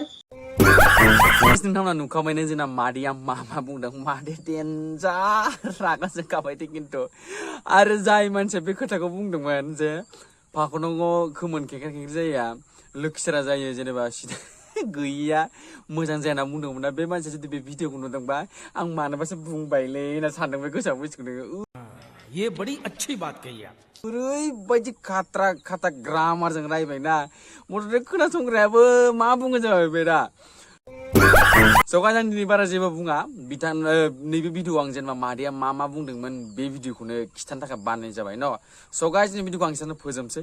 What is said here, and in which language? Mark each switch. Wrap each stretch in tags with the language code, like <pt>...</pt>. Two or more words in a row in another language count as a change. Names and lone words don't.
<brx>नोंथांमोना नुखाबायनो जोंना मादैया मा बुंदों मादै डेन्जार रागा जोंखाबाय खिन्थु आरो जाय मानसिया बे खोथाखौ बुंदोंमोन जे फाखनाव खोमोन खेखेर जाया लोखिसारा जायो जेनेबा सिदा गैयिया मोजां जाया होनना बुंदोंमोन ना बे मानसिया जुदि बे भिडिअखौ नुदोंबा आं मानोबासो बुंबायलै होनना सानदों बे गोसोआव बुजिखौनो</brx> <hi>ये बड़ी अच्छी बात कही आप</hi> <brx>ओरैबायदि खाथा ग्रामारजों रायबायना मथ'थे खोनासंग्रायाबो मा बुङो जाबाय बे दा</brx> <en>So guys,</en> <brx>आं दिनै बारा जेबो बुङा नैबे भिडिअ आं जेनेबा मादैया मा बुंदोंमोन बे भिडिअखौनो खिथानो थाखाय बानायनाय जाबाय न।</brx> <en>So guys,</en> <brx>दिनै भिडिअखौ आं एसेयावनो फोजोबसै।</brx>